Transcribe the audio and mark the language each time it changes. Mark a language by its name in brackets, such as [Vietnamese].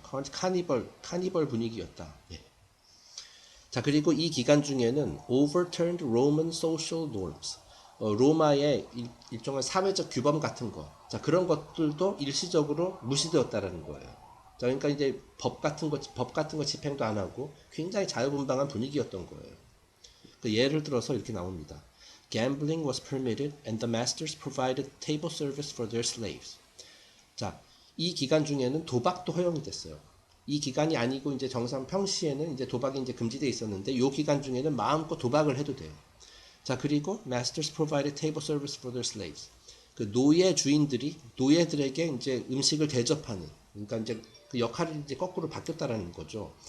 [Korean] 카니벌 분위기였다. 예. 자, 그리고 이 기간 중에는 [English] overturned Roman social norms [Korean] 로마의 일종의 사회적 규범 같은 거, 자, 그런 것들도 일시적으로 무시되었다라는 거예요. 자, 그러니까 이제 법 같은 거 집행도 안 하고 굉장히 자유분방한 분위기였던 거예요. 그 예를 들어서 이렇게 나옵니다. [English] Gambling was permitted and the masters provided table service for their slaves. [Korean] 자, 이 기간 중에는 도박도 허용이 됐어요. 이 기간이 아니고 이제 정상 평시에는 이제 도박이 이제 금지되어 있었는데 이 기간 중에는 마음껏 도박을 해도 돼요. 자, 그리고 [English] masters provided table service for their slaves. [Korean] 그 노예 주인들이 노예들에게 이제 음식을 대접하는, 그러니까 이제 그 역할이 이제 거꾸로 바뀌었다라는 거죠.